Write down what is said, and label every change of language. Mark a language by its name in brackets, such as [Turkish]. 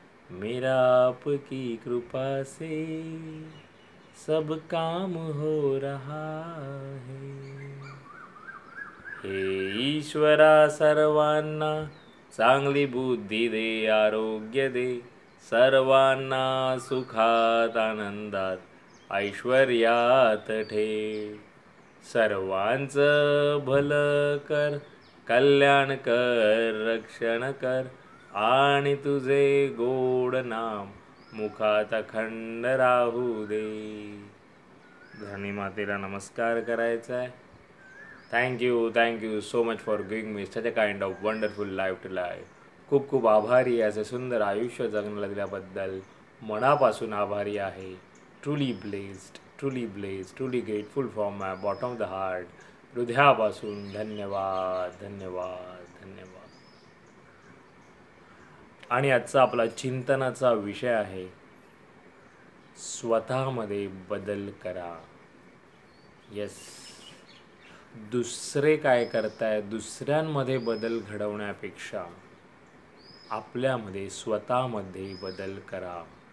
[Hindi] मेरा आपकी कृपा से सब काम हो रहा है. [Marathi] हे ईश्वरा सर्वांना चांगली बुद्धी दे, आरोग्य दे. सर्वांना सुखात आनंदात ऐश्वर्यात ठेव. सर्वांचं भलं कर, कल्याण कर, रक्षण कर. आणि तुझे गोड नाम मुखात अखंड राहू दे. धरणी मातेला नमस्कार करायचा आहे. [English] Thank you so much for giving me such a kind of wonderful life to life. [Marathi] खूप खूप आभारी आहे. असं सुंदर आयुष्य जगण्याला दिल्याबद्दल मनापासून आभारी आहे. [English] Truly blessed, truly grateful from my bottom of the heart. [Marathi] हृदयापासून धन्यवाद धन्यवाद धन्यवाद. आणि आजचा आपला चिंतनाचा विषय आहे, स्वतःमध्ये बदल करा. येस, दुसरे काय करताय, दुसऱ्यांमध्ये बदल घडवण्यापेक्षा आपल्यामध्ये स्वतःमध्ये बदल करा.